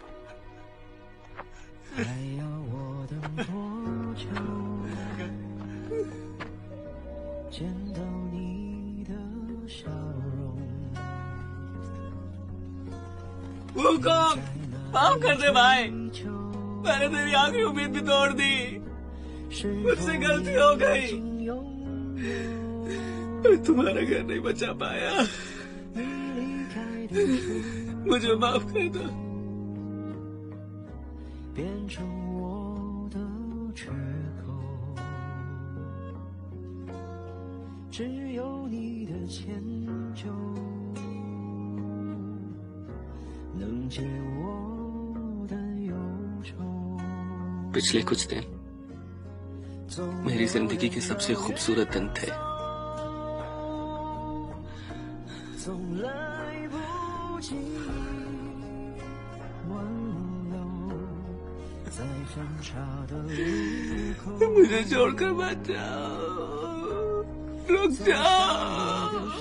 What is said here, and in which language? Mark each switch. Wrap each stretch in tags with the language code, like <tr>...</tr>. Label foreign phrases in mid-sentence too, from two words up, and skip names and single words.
<zh>还要我等多久？见到你的笑容。</zh> <hi>वो कौन? माफ कर दे भाई, मैंने तेरी आखिरी उम्मीद भी तोड़ दी। मुझसे गलती हो गई, मैं तुम्हारा घर नहीं बचा पाया, मुझे माफ कर दो।</hi> <zh>变成我的缺口，只有你的迁就能解我的忧愁。</zh> <hi>पिछले कुछ दिन मेरी जिंदगी के सबसे खूबसूरत दिन थे।</hi> <zh>总来不及挽留，在分岔的路口。</zh> <hi>मुझे छोड़कर मत जाओ, रुक जाओ।</hi>